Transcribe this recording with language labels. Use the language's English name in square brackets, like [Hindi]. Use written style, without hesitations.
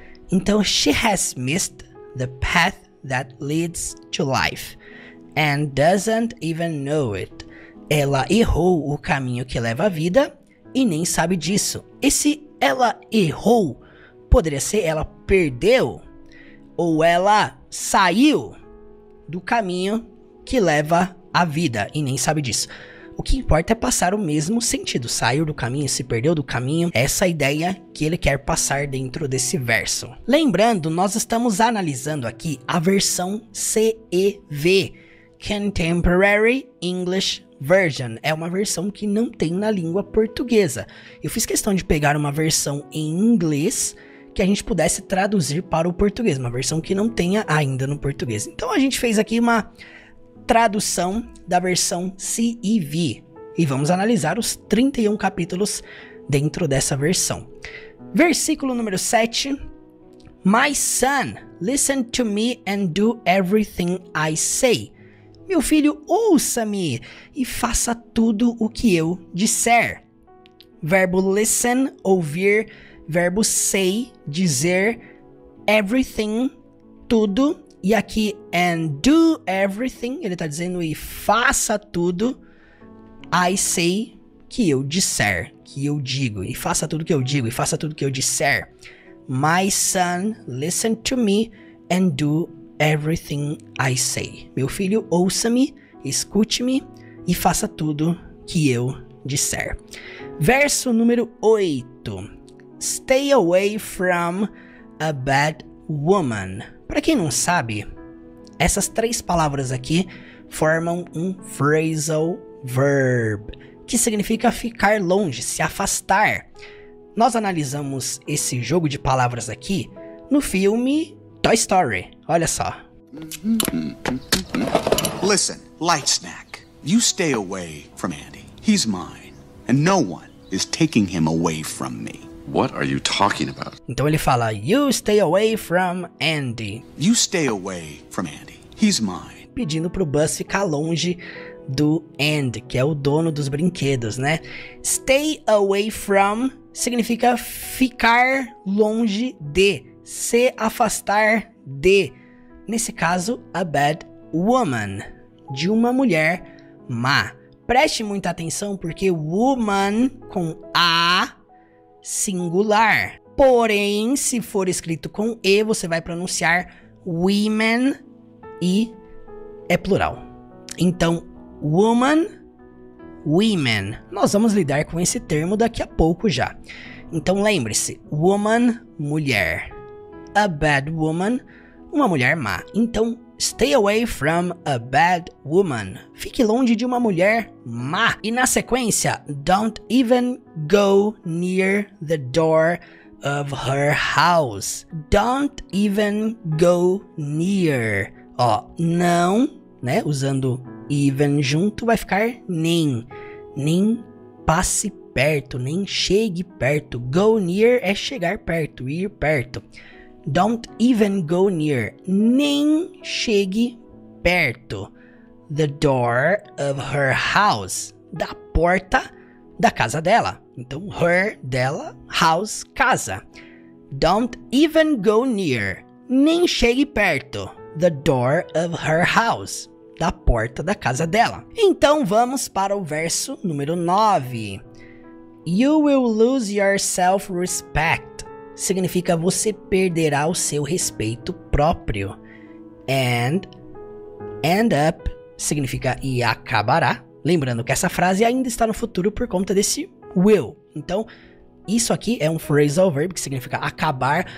[English] Então, she has missed the path that leads to life and doesn't even know it. [Portuguese] Ela errou o caminho que leva à vida e nem sabe disso. Esse ela errou poderia ser ela perdeu ou ela saiu do caminho que leva à vida e nem sabe disso. O que importa é passar o mesmo sentido, sair do caminho, se perdeu do caminho, essa ideia que ele quer passar dentro desse verso. Lembrando, nós estamos analisando aqui a versão CEV, Contemporary English Version. É uma versão que não tem na língua portuguesa. Eu fiz questão de pegar uma versão em inglês que a gente pudesse traduzir para o português, uma versão que não tenha ainda no português. Então a gente fez aqui uma tradução da versão CEV e vamos analisar os 31 capítulos dentro dessa versão. Versículo número 7. [English] My son, listen to me and do everything I say. [Portuguese] Meu filho, ouça-me e faça tudo o que eu disser. Verbo listen, ouvir. Verbo say, dizer. Everything, tudo. E aqui, [English] and do everything, [Portuguese] ele está dizendo e faça tudo, [English] I say, [Portuguese] que eu disser, que eu digo. E faça tudo que eu digo, e faça tudo que eu disser. [English] My son, listen to me and do everything I say. [Portuguese] Meu filho, ouça-me, escute-me e faça tudo que eu disser. Verso número 8. [English] Stay away from a bad woman. [Portuguese] Para quem não sabe, essas três palavras aqui formam um phrasal verb, que significa ficar longe, se afastar. Nós analisamos esse jogo de palavras aqui no filme Toy Story. Olha só. [English] Listen, Light Snack, you stay away from Andy. He's mine, and no one is taking him away from me. What are you talking about? [Portuguese] Então ele fala, [English] you stay away from Andy. You stay away from Andy. He's mine. [Portuguese] Pedindo pro Buzz ficar longe do Andy, que é o dono dos brinquedos, né? Stay away from significa ficar longe de, se afastar de. Nesse caso, [English] a bad woman, [Portuguese] de uma mulher má. Preste muita atenção porque woman com A singular. Porém, se for escrito com E, você vai pronunciar women e é plural. Então, woman, women. Nós vamos lidar com esse termo daqui a pouco já. Então lembre-se, woman, mulher. [English] A bad woman, [Portuguese] uma mulher má. [English] Então, stay away from a bad woman. [Portuguese] Fique longe de uma mulher má. E na sequência, [English] don't even go near the door of her house. Don't even go near. [Portuguese] Ó, não, né? Usando even junto, vai ficar nem. Nem passe perto, nem chegue perto. Go near é chegar perto, ir perto. [English] Don't even go near. [Portuguese] Nem chegue perto. [English] The door of her house. [Portuguese] Da porta da casa dela. Então, her, dela, house, casa. Don't even go near. Nem chegue perto. [English] The door of her house. [Portuguese] Da porta da casa dela. Então, vamos para o verso número 9. [English] You will lose your self-respect. [Portuguese] Significa você perderá o seu respeito próprio. [English] And end up [Portuguese] significa e acabará. Lembrando que essa frase ainda está no futuro por conta desse will. Então, isso aqui é um phrasal verb que significa acabar.